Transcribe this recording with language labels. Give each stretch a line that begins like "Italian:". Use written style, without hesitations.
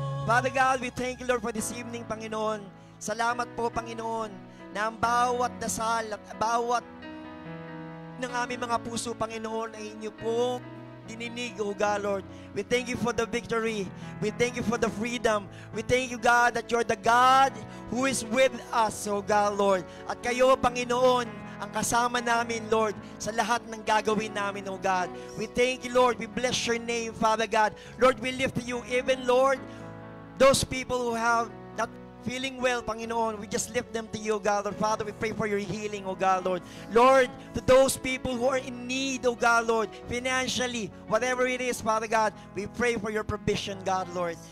English: Father God, we thank you, Lord, for this evening, Panginoon.
Filipino: Salamat po, Panginoon, na ang bawat dasal at bawat ng aming mga puso, Panginoon, ay inyo po dininig, O God, Lord.
English: We thank you for the victory. We thank you for the freedom. We thank you, God, that you're the God who is with us, O God, Lord.
Filipino: At kayo, Panginoon, ang kasama namin, Lord, sa lahat ng gagawin namin, O God.
English: We thank you, Lord. We bless your name, Father God. Lord, we lift you, even, Lord, those people who have not feeling well, Panginoon, we just lift them to you, God, Lord. Father, we pray for your healing, O God, Lord. Lord, to those people who are in need, O God, Lord, financially, whatever it is, Father God, we pray for your provision, God, Lord.